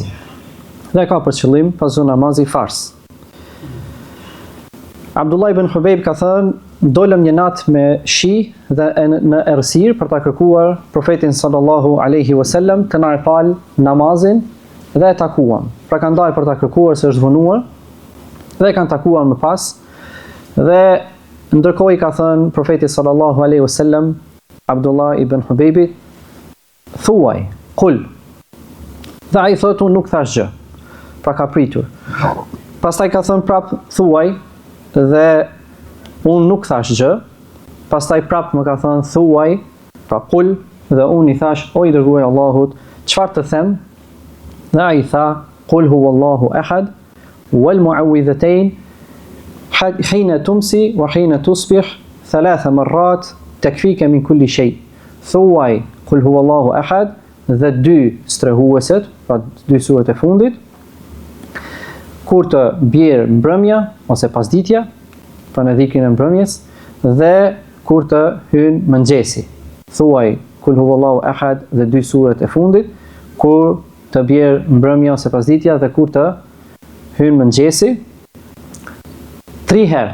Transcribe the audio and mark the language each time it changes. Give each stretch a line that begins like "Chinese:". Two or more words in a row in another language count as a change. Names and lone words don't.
Albanian: Dhe ka për qëllim pas çdo namazi fars. Abdullah ibn Hubejb ka thënë, dolëm një natë me shi dhe në errësirë për ta kërkuar profetin
Arabic: صلى الله عليه وسلم
Albanian: të na fal namazin dhe e takuam. Pra kanë dalë për ta kërkuar se është vonuar dhe kanë takuar më pas. Dhe ndërkohë i ka thënë profeti
Arabic: صلى الله عليه وسلم
Albanian: Abdullah ibn Hubejbit, thuaj, kul. Dhe ai thotë, unë nuk thash gjë. Pra ka pritur. Pastaj ka thënë prap, thuaj, dhe unë nuk thash gjë. Pastaj prap më ka thënë thuaj, pra kul, dhe unë i thash, o i dërguar i Allahut, çfarë të them? Dhe ai tha,
Arabic: قل هو الله أحد والمعوذتين حين تمسي وحين تصبح 3 مرات تكفيك من كل شيء.
Albanian: Thuaj
Arabic: قل هو الله أحد
Albanian: dhe dy strehueset, pra dy suret e fundit, kur të bjerë mbrëmja ose pasditja, pra në dhikrin e mbrëmjes, dhe kur të hyn mëngjesi. Thuaj
Arabic: قل هو الله أحد
Albanian: dhe dy suret e fundit, kur të bjerë mbrëmja ose pasditja dhe kur të hyn mëngjesi, 3 herë.